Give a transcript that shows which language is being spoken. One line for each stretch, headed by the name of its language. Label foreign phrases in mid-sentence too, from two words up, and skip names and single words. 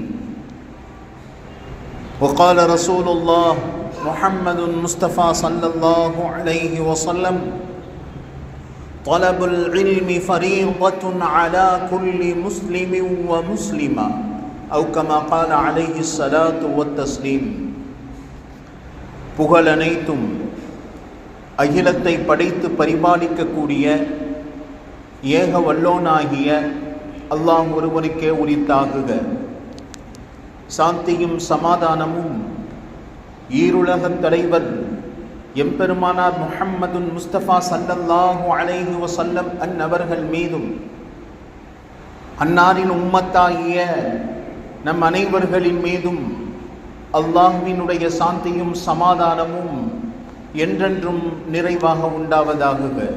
Arabic: وقال رسول الله محمد المصطفى صلى الله عليه وسلم: طلب العلم فريضة على كل مسلم ومسلمة، أو كما قال عليه الصلاة والتسليم.
Tamil: புகழ் அனைத்தும் அகிலத்தை படைத்து பரிபாலிக்கக்கூடிய ஏக வல்லோனாகிய அல்லாஹ் ஒருவனுக்கே உரித்தாகுக. சாந்தியும் சமாதானமும் ஈருலகத் தலைவர் எம்பெருமானார் முஹம்மதுன் முஸ்தபா
Arabic: صلى الله عليه وسلم
Tamil: அன்னவர்கள் மீதும், அன்னாரின் உம்மத்தாகிய நம் அனைவர்களின் மீதும் அல்லாஹ்வினுடைய சாந்தியும் சமாதானமும் என்றென்றும் நிறைவாக உண்டாவதாகுக.